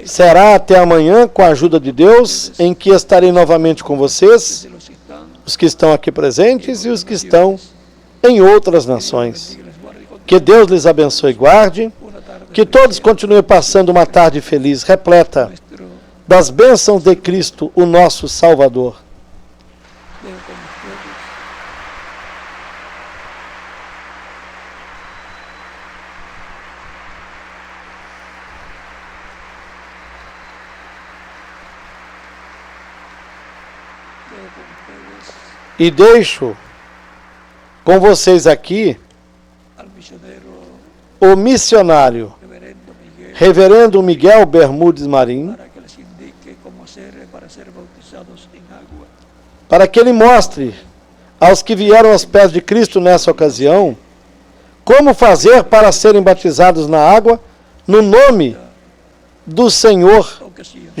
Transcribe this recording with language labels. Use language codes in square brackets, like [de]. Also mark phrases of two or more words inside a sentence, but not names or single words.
[pt] Será até amanhã, com a ajuda de Deus, em que estarei novamente com vocês, [es] de los que están, [pt] os que estão aqui presentes e os que estão em outras nações. [es] que les guarde con [pt] Que Deus lhes abençoe e guarde, [es] una tarde [pt] que todos continuem passando uma tarde feliz, repleta [es] nuestro [pt] das bênçãos de Cristo, o nosso Salvador. [es] dejo con ustedes [pt] E deixo com vocês aqui [es] al misionero [pt] o missionário [es] reverendo Miguel [pt] Reverendo Miguel Bermudes Marim, [es] para que les indique cómo hacer para ser bautizados en agua. [pt] para que ele mostre aos que vieram aos pés de Cristo nessa ocasião como fazer para serem batizados na água no nome do Senhor [es] Ocasión.